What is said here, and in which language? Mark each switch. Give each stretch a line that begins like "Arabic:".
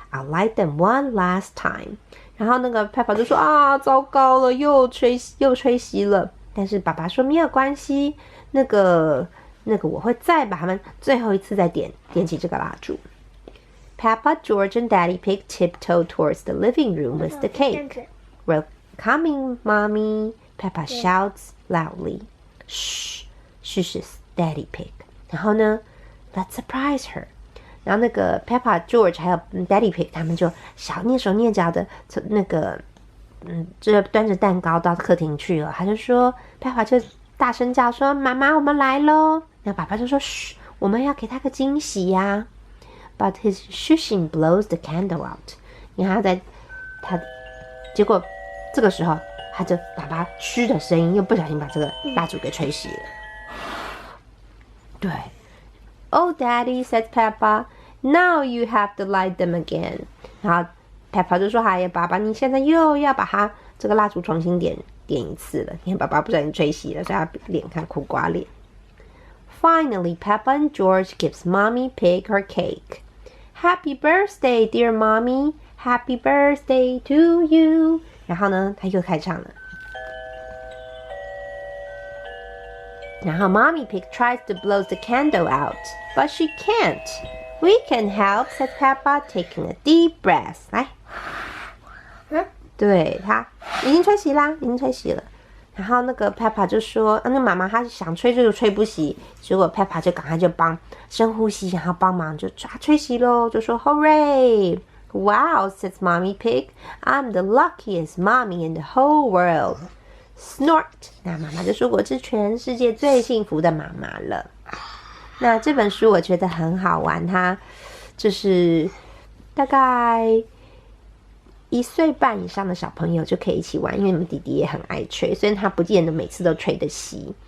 English: I'll light them one last time.
Chinese: 然后那个 Peppa 就说啊，糟糕了，又吹熄了。但是爸爸说没有关系，那个我会再把它们最后一次再点起这个蜡烛。
English: Peppa, George, and Daddy Pig tiptoe towards the living room with the cake. We're coming, Mommy, Peppa shouts loudly. Shh, shushes Daddy Pig.
Chinese: 然后呢
English: ，Let's surprise her.
Chinese: 然后那个 Peppa, George 还有 Daddy Pig 他们就蹑手蹑脚的从那个就端着蛋糕到客厅去了。他就说 Peppa 就大声叫说：“妈妈，我们来咯。” 那爸爸就说：“嘘，我们要给他个惊喜呀。”
English: But his shushing blows the candle out.
Chinese: 你看结果这个时候，爸爸嘘的声音又不小心把这个蜡烛给吹熄了。
English: 对。Oh, Daddy, says Peppa. Now you have to light them again.
Chinese: 然后 Peppa 就说：“哎呀，爸爸，你现在又要把它这个蜡烛重新点一次了。因为爸爸不小心吹熄了，所以他脸看苦瓜脸。”
English: Finally, Peppa and George gives Mommy Pig her cake. Happy birthday, dear Mommy. Happy birthday to you.
Chinese: 然后呢，他又开唱了。然后
English: Mommy Pig tries to blow the candle out, but she can't. We can help, said Peppa, taking a deep breath.
Chinese: 来，对，他已经吹熄啦，已经吹熄了。然后那个 Peppa 就说，那妈妈她想吹就吹不熄，结果 Peppa 就赶快就深呼吸，然后帮忙就吹熄咯，就说 Hooray！
English: Wow, says Mommy Pig. I'm the luckiest mommy in the whole world. Snort.
Chinese: 那妈妈就说我是全世界最幸福的妈妈了。那这本书我觉得很好玩，它就是大概1岁半以上的小朋友就可以一起玩，因为你们弟弟也很爱吹，所以他不见得每次都吹得熄。